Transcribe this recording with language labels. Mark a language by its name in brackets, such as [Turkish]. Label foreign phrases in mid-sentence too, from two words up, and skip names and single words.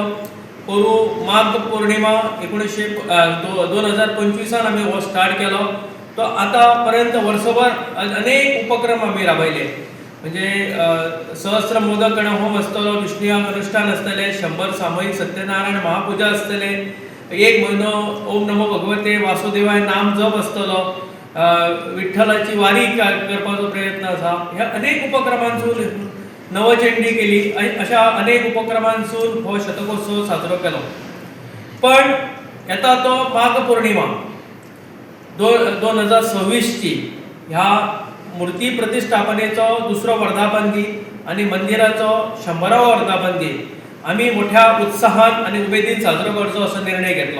[Konkani] पोरू माघ पौर्णिमा 2025 आमी हो स्टार्ट केलो। तो आतां पर्यंत वर्सभर अनेक उपक्रम आमी राबयले। म्हणजे सहस्त्र मोदक गणहोम आसतलो, विष्णुयाग अनुष्ठान आसतले, 100 सामूहिक सत्यनारायण महापूजा आसतले, 1 म्हयनो [Sanskrit] ओम नमो भगवते वासुदेवाय [Konkani] नाम जप आसतलो, विठ्ठलाची वारी करपाचो प्रयत्न आसा। ह्या अनेक उपक्रमांसून नवचंडी केली, अशा अनेक उपक्रमांसून हो शतकोत्सव साजरो केलो। पण येता तो माघ पौर्णिमा 2026 ची ह्या मूर्ती प्रतिष्ठापनेचो दुसरो वर्धापन दीन आणि मंदिराचो 100वा वर्धापन दीन आम्ही मोठ्या उत्साहात आणि उमेदीन साजरो करचो असो निर्णय घेतलो।